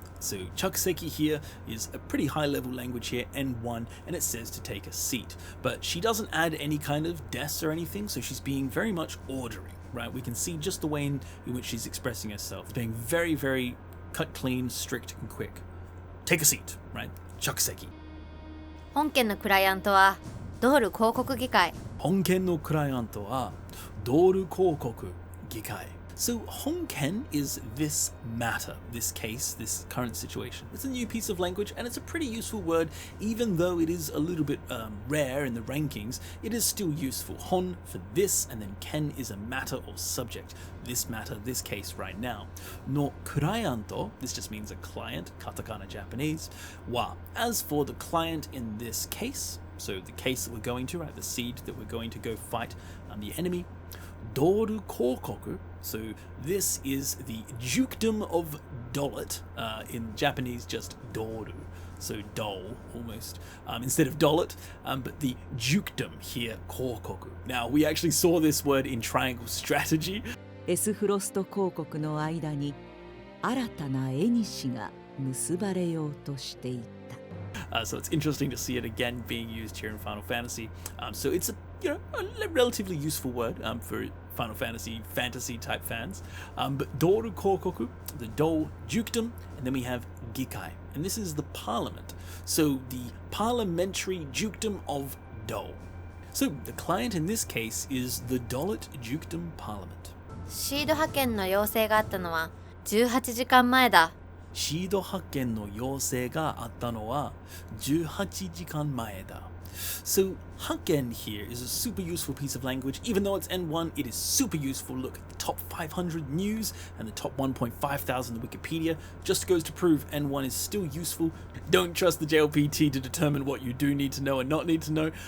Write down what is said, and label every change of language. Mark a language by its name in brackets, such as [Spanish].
[English] So chakuseki here is a pretty high level language here, N1, and it says to take a seat. But she doesn't add any kind of des or anything, so she's being very much ordering, right? We can see just the way in which she's expressing herself, being very, very cut clean, strict, and quick. Take a seat, right? Chakuseki. [Japanese] 本件のクライアントはドール広告議会 Honken no client wa Doru kokoku gikai. [English] So honken is this matter, this case, this current situation. It's a new piece of language, and it's a pretty useful word. Even though it is a little bit rare in the rankings, it is still useful. Hon for this, and then ken is a matter or subject. This matter, this case right now. No cliento, this just means a client, katakana Japanese. Wa, as for the client in this case, so the case that we're going to, right, the seed that we're going to go fight the enemy, Doru kokoku. So this is the dukedom of Dolet, in Japanese just Doru, so Dahl almost, instead of Dolet, but the dukedom here, kokoku. Now we actually saw this word in Triangle Strategy. [Japanese] エスフロスト広告の間に新たな縁が結ばれようとしていた。 [English] So it's interesting to see it again being used here in Final Fantasy. So it's a relatively useful word for Final Fantasy type fans. But Doru Kokoku, the Dahl dukedom, and then we have Gikai, and this is the parliament. So the parliamentary dukedom of Dahl. So the client in this case is the Dolet dukedom parliament. [Japanese] シード派遣の要請があったのは18時間前だシード派遣の要請があったのは18時間前だ。 [English] So, hakken here is a super useful piece of language. Even though it's N1, it is super useful. Look, the top 500 news and the top 1.5 thousand Wikipedia just goes to prove N1 is still useful. Don't trust the JLPT to determine what you do need to know and not need to know.